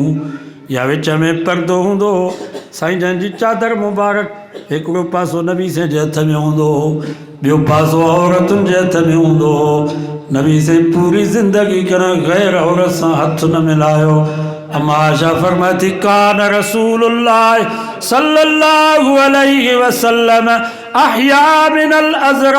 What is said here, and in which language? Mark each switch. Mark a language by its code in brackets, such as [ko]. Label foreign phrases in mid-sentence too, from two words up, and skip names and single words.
[sd] या विच में पर्दो हूंदो हो। साईं जन जी चादर मुबारक हिकिड़ो पासो नबी साईं जे हथ में हूंदो हो, ॿियो पासो औरतुनि जे हथ में हूंदो हो। नबी साईं पूरी ज़िंदगी कॾहिं गैर औरत सां हथ न मिलायो। अम्मा आयशा फरमाती [ar] كان رسول الله صلى الله عليه وسلم أحيا من العذراء.